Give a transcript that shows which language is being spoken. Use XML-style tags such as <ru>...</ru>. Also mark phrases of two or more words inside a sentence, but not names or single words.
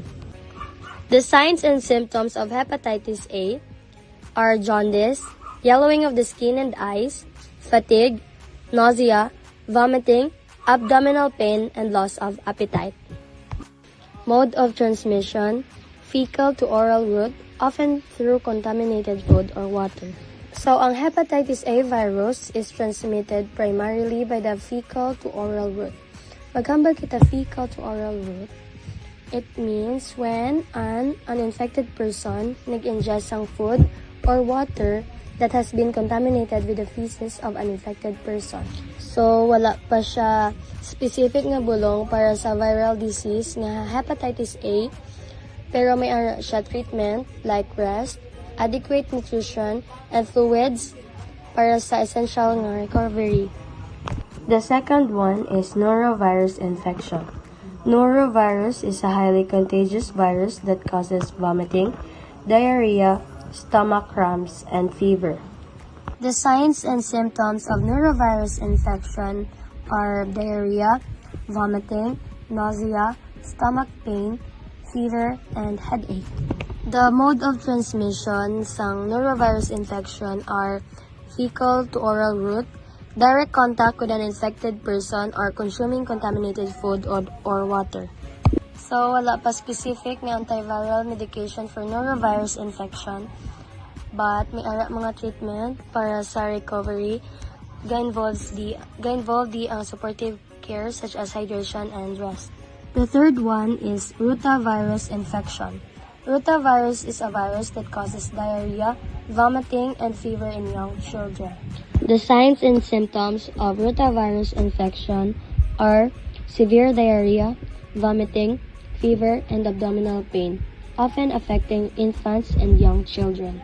<en>The signs and symptoms of hepatitis A are jaundice, yellowing of the skin and eyes, fatigue, nausea, vomiting, abdominal pain, and loss of appetite. Mode of transmission: fecal to oral route, often through contaminated food or water. So, ang hepatitis A virus is transmitted primarily by the fecal to oral route.</en> <hil>Maghambal kita</hil> <en>fecal to oral route, it means when an uninfected person nag-ingest ng food or water that has been contaminated with the feces of an infected person. So,</en> <hil>wala pa siya specific nga bulong para sa</hil> <en>viral disease</en> <hil>nga hepatitis A, pero may ara siya</hil> <en>treatment like rest, adequate nutrition, and fluids</en> <hil>para sa essential nga recovery.</hil> <en>The second one is norovirus infection. Norovirus is a highly contagious virus that causes vomiting, diarrhea, stomach cramps, and fever. The signs and symptoms of norovirus infection are diarrhea, vomiting, nausea, stomach pain, fever, and headache. The mode of transmission sang norovirus infection are fecal to oral route, direct contact with an infected person, or consuming contaminated food or water. So,</en> <hil>wala pa</hil> <en>specific nga antiviral medication for norovirus infection, but</en> <hil>may ara mga</hil> <en>treatment</en> <hil>para sa</hil> <en>recovery</en> <hil>ga-involve di ang</hil> <en>supportive care such as hydration and rest. The third one is rotavirus infection. Rotavirus is a virus that causes diarrhea, vomiting, and fever in young children. The signs and symptoms of rotavirus infection are severe diarrhea, vomiting, fever, and abdominal pain, often affecting infants and young children.</en>